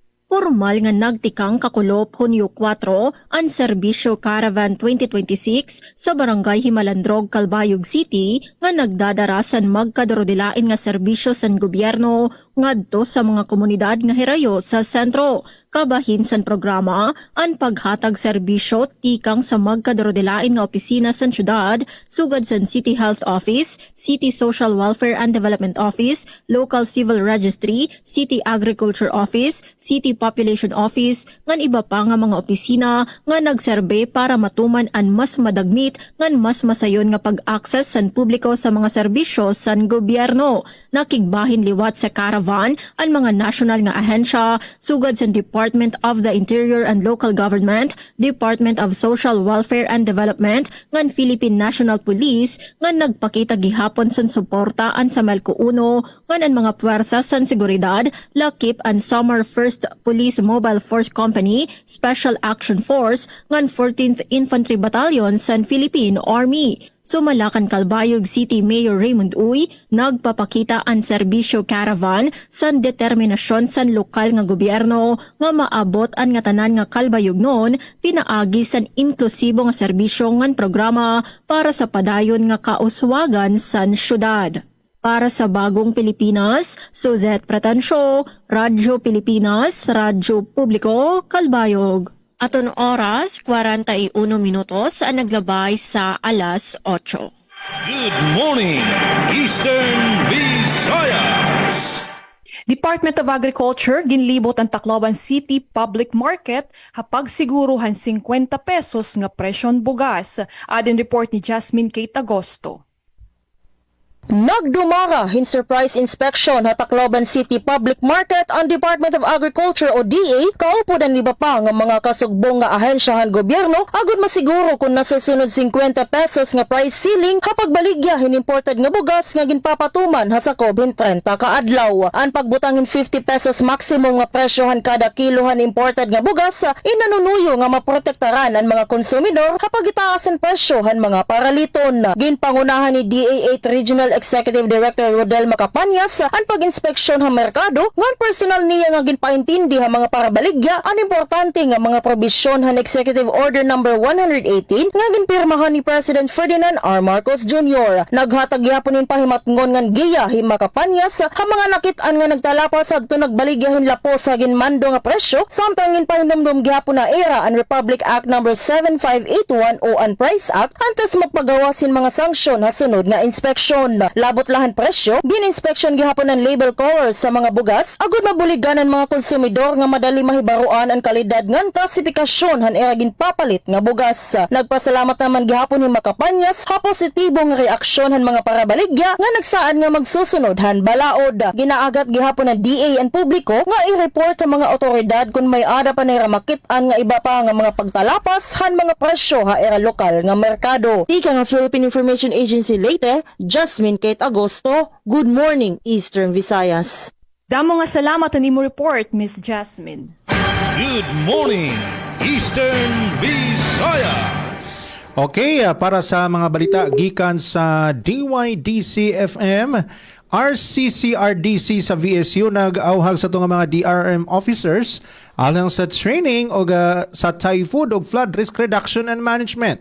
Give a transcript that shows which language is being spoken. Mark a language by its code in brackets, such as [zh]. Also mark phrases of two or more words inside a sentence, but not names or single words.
[war] formal nga nagtikang kakulop Hunyo 4 ang serbisyo Caravan 2026 sa Barangay Himalandrog, Calbayog City nga nagdadarasan magkadorodilain nga serbisyo sa gobyerno ngadto sa mga komunidad nga hirayo sa sentro. Kabahin sa programa ang paghatag serbisyo tikang sa magkadorodilain nga opisina sa syudad sugad sa City Health Office, City Social Welfare and Development Office, Local Civil Registry, City Agriculture Office, City Population Office, ngan iba pa nga mga opisina nga nagserbe para matuman ang mas madagmit ngan mas masayon nga pag-access sa publiko sa mga serbisyo sa gobyerno. Nakigbahin liwat sa caravan ang mga national nga ahensya sugad sa Department of the Interior and Local Government, Department of Social Welfare and Development, ngan Philippine National Police, ngan nagpakita gihapon sa suporta an sa Melco 1, ngan ang mga puwersa sa seguridad, lakip ang Summer 1st Police Mobile Force Company, Special Action Force, ngan 14th Infantry Battalion sa Philippine Army. Sumalakan Calbayog City Mayor Raymond Uy, nagpapakita ang serbisyo caravan sa determinasyon sa lokal nga gobyerno nga maabot ang nga tanan nga Calbayog noon, pinaagi sa inklusibo nga serbisyo ngan programa para sa padayon nga kauswagan sa syudad. Para sa Bagong Pilipinas, Suzette Pratancio, Radyo Pilipinas, Radyo Publiko, Calbayog. Aton oras, 41 minutos ang naglabay sa alas 8. [en] Good morning, Eastern Visayas. [war] Department of Agriculture ginlibot ang Tacloban City Public Market hapag siguruhan 50 pesos nga presyon bugas. Adin report ni Jasmine Kate Agosto. Nagdumara in [en] surprise inspection [war] sa Tacloban City Public Market ang Department of Agriculture o DA kaupo dan iba pa nga mga kasugbong nga ahensyahan gobyerno agud masiguro kung nasusunod 50 pesos nga [en] price ceiling [war] kapag baligya imported nga bugas nga ginpapatuman ha sa COVID-30 kaadlaw. Ang pagbutangin 50 pesos maximum nga presyohan kada kilohan imported nga bugas inanunuyo nga maprotektaran ang mga konsumidor kapag itaas ang presyohan mga paraliton. Ginpangunahan ni DA 8 Regional Executive Director Rodel Macapanyas ang pag-inspeksyon sa merkado ngan personal niya nga ginpaintindi ha mga parabaligya ang importante nga mga probisyon han Executive Order number 118 nga ginpirmahan ni President Ferdinand R. Marcos Jr. Naghatag gyapon pahimatngon ngan giya hi Macapanyas ha mga nakit-an nga nagtalapas adto nagbaligyahin lapos sa ginmando nga presyo samtang ginpahindumdum gyapon na era ang Republic Act number 7581 o ang Price Act antes magpagawasin mga sanksyon ha sunod nga inspeksyon. Labot lahan presyo, gin-inspection gihapon ang [en] label colors [war] sa mga bugas, agud mabuligan ang mga konsumidor nga madali mahibaruan ang kalidad ngan klasifikasyon han era ginpapalit nga bugas. Nagpasalamat naman gihapon ni Macapanyas ha positibong reaksyon han mga parabaligya nga nagsaan nga magsusunod han balaod. Ginaagat gihapon ng DA ang publiko nga i-report ang mga otoridad kung may ada pa nira makit-an nga iba pa nga mga pagtalapas han mga presyo ha era lokal nga merkado. Ika nga Philippine Information Agency Leyte, Jasmine Kate Agosto, Good Morning, Eastern Visayas. Damo nga salamat ani mo report, Miss Jasmine. [en] Good morning, Eastern Visayas. [war] Okay, para sa mga balita gikan sa DYDC-FM, RCCRDC sa VSU nag-auhag sa itong mga [en] DRM officers [war] alang sa training o sa typhoon o [en] flood risk reduction and management.